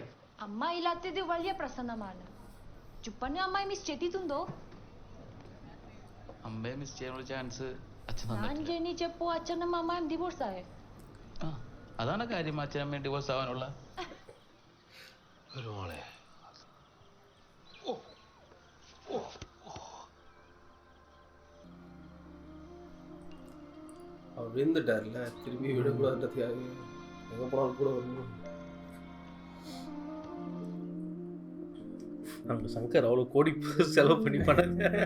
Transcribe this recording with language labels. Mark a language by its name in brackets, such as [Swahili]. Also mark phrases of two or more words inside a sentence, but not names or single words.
[Malayalam] അമ്മ ഇല്ലാത്തത് വലിയ പ്രശ്നമാണ്. ചുപ്പനെ അമ്മായി മിസ് ചെയ്തിട്ടുണ്ടോ? അമ്മയെ മിസ് ചെയ്യാനുള്ള ചാൻസ് അച്ഛൻ ഞാൻ ജനിച്ചപ്പോ അച്ഛനും അമ്മയും ഡിവോഴ്സ് ആയേ. അതാണ് കാര്യം, അച്ഛനമ്മയും ഡിവോഴ്സ് ആവാനുള്ള. ഒരു മോളെ [Tamil] அவர் விழுந்துட்டார்ல, திரும்பி விடக்கூடாதுன்றதுக்காக எங்க போனாலும் கூட வரணும். நம்ம சங்கர் அவ்வளோ கோடி செலவு பண்ணி பண்ணாங்க.